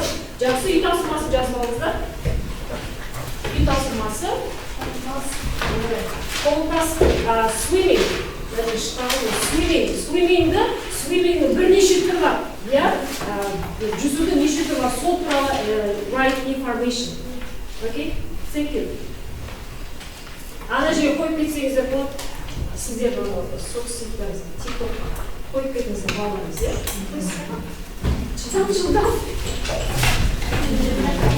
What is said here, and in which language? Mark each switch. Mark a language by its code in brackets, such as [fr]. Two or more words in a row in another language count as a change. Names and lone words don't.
[kk] Жақсы, үй тапсырмасын жазып алыңыздар. Үй тапсырмасы. Қолтасы swimming. Swimming'дің бірнеше түрі бар. Иә? Жүзудің неше түрі бар. Сол туралы [en] write information. Окей? Thank you. [kk] Ана жерге қойып кетсеңіздер болады. Сіздер соцсеттеріңізге, TikTokқа қойып кетіңіздер балаларыңыз, иә? Жылдам.